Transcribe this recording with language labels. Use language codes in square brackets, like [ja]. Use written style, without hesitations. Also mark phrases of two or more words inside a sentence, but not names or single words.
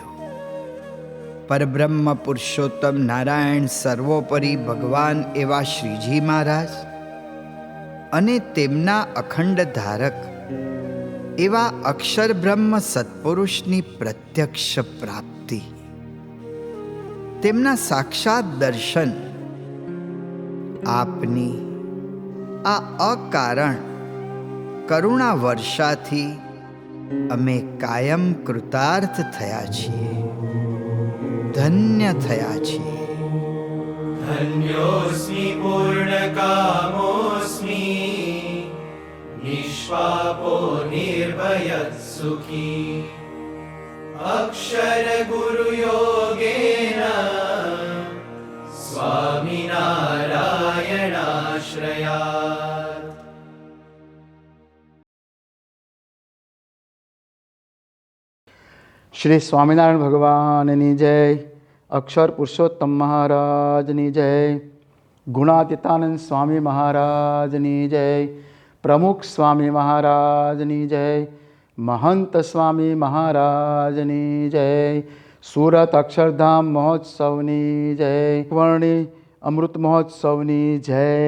[gu] પરબ્રહ્મ પુરુષોત્તમ નારાયણ સર્વોપરી ભગવાન એવા શ્રીજી મહારાજ અને તેમના અખંડ ધારક એવા અક્ષર બ્રહ્મ સત્પુરુષની પ્રત્યક્ષ પ્રાપ્તિ, તેમના સાક્ષાત દર્શન, આપની આ અકારણ કરુણા વર્ષાથી અમે કાયમ કૃતાર્થ થયા છીએ, ધન્ય થયા છીએ. [sa] धन्योऽस्मि पूर्णकामोऽस्मि निष्पापो निर्भयः सुखी अक्षरगुरुयोगेन स्वामिनारायणाश्रयात्. [gu] શ્રી સ્વામિનારાયણ ભગવાનની જય, અક્ષર પુરુષોત્તમ મહારાજની જય, ગુણાતીતાનંદ સ્વામી મહારાજની જય, પ્રમુખ સ્વામી મહારાજની જય, મહંત સ્વામી મહારાજની જય, સુરત અક્ષરધામ મહોત્સવની જય, વર્ણી અમૃત મહોત્સવની જય.